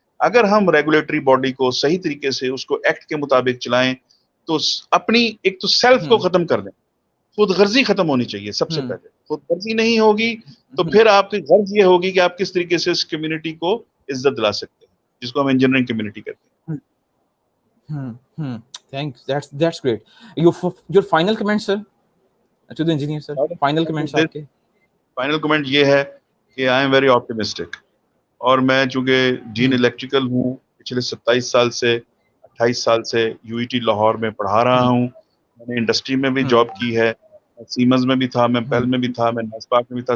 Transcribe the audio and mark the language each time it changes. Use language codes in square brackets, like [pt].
[ur] اگر ہم regulatory body کو صحیح طریقے سے اس کو ایکٹ کے مطابق چلائیں تو اپنی ایک تو سیلف کو ختم کر دیں. خود غرضی ختم ہونی چاہیے سب سے پہلے. خود غرضی نہیں ہوگی تو پھر آپ کی غرض یہ ہوگی کہ آپ کس طریقے سے اس کمیونٹی کو عزت دلا سکتے ہیں, جس کو ہم انجینئرنگ کمیونٹی کہتے ہیں. [en] Thanks. That's great. Your final comment, sir, to the engineer, sir. [ur] Final comments آپ کے. فائنل کمنٹ یہ ہے کہ [en] I am very optimistic, [ur] اور میں چونکہ ڈین الیکٹریکل ہوں, پچھلے 27 سال سے 28 سال سے یو ای ٹی لاہور میں پڑھا رہا ہوں. میں نے انڈسٹری میں بھی جاب کی ہے, سیمنز میں بھی تھا, میں پیل میں بھی تھا, میں ناسپاک میں بھی تھا.